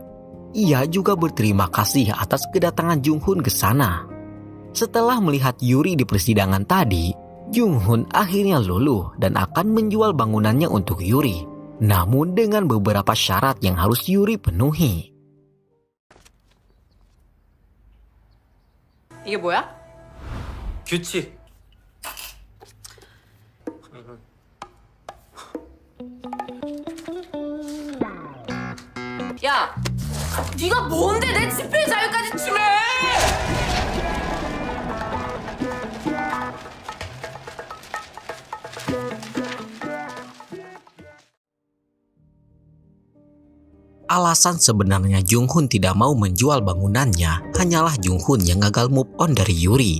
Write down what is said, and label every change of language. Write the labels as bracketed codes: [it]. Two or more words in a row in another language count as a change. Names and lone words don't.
[id] Ia juga berterima kasih atas kedatangan Jung-hun ke sana. Setelah melihat Yuri di persidangan tadi, Jung-hun akhirnya luluh dan akan menjual bangunannya untuk Yuri. Namun dengan beberapa syarat yang harus Yuri penuhi. [ko] 이게 뭐야? 규칙. 야, 네가 뭔데 내 집회 자유까지 침해! [id] Alasan sebenarnya Jung-hun tidak mau menjual bangunannya hanyalah Jung-hun yang gagal [en] move on [id] dari Yuri.